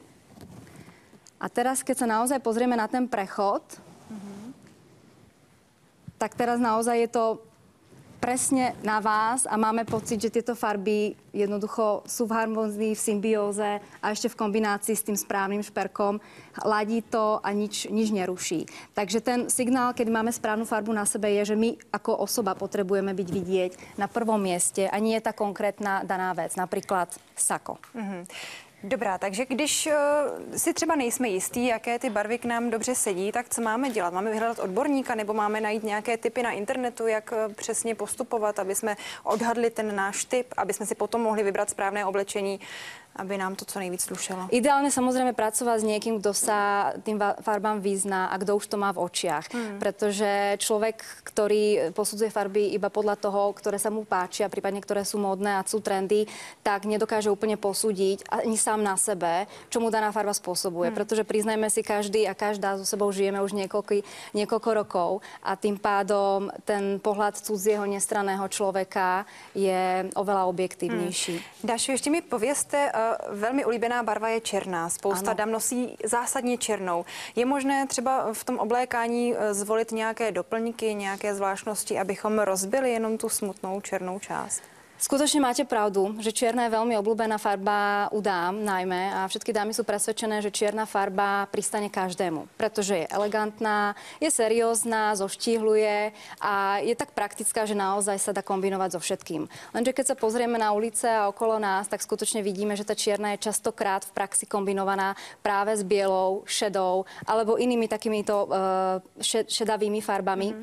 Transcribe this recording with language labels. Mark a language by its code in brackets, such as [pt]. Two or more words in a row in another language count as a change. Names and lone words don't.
[sk] A teraz, keď sa naozaj pozrieme na ten prechod, tak teraz naozaj je to presne na vás a máme pocit, že tieto farby jednoducho sú v harmonii, v symbióze a ešte v kombinácii s tým správnym šperkom ladí to a nič neruší. Takže ten signál, keď máme správnu farbu na sebe, je, že my ako osoba potrebujeme byť vidieť na prvom mieste a nie je tá konkrétna daná vec, napríklad sako. [cs] Dobrá, takže když si třeba nejsme jistí, jaké ty barvy k nám dobře sedí, tak co máme dělat? Máme vyhledat odborníka nebo máme najít nějaké tipy na internetu, jak přesně postupovat, aby jsme odhadli ten náš typ, aby jsme si potom mohli vybrat správné oblečení, aby nám to co nejvíc slušelo? [sk] Ideálne samozrejme pracovať s niekým, kto sa tým farbám vyzná a kto už to má v očiach. Pretože človek, ktorý posudzuje farby iba podľa toho, ktoré sa mu páčia, prípadne ktoré sú módne a sú trendy, tak nedokáže úplne posúdiť ani sám na sebe, čo mu daná farba spôsobuje. Pretože priznajme si, každý a každá so sebou žijeme už niekoľko rokov a tým pádom ten pohľad cudzieho nestranného človeka je oveľa objektívnejší. [cs] Dášu, ještě mi povězte, velmi oblíbená barva je černá. Spousta dam nosí zásadně černou. Je možné třeba v tom oblékání zvolit nějaké doplňky, nějaké zvláštnosti, abychom rozbili jenom tu smutnou černou část? [sk] Skutočne máte pravdu, že čierna je veľmi obľúbená farba u dám najmä a všetky dámy sú presvedčené, že čierna farba pristane každému, pretože je elegantná, je seriózna, zoštíhluje a je tak praktická, že naozaj sa dá kombinovať so všetkým. Lenže keď sa pozrieme na ulice a okolo nás, tak skutočne vidíme, že tá čierna je častokrát v praxi kombinovaná práve s bielou, šedou alebo inými takýmito šedavými farbami.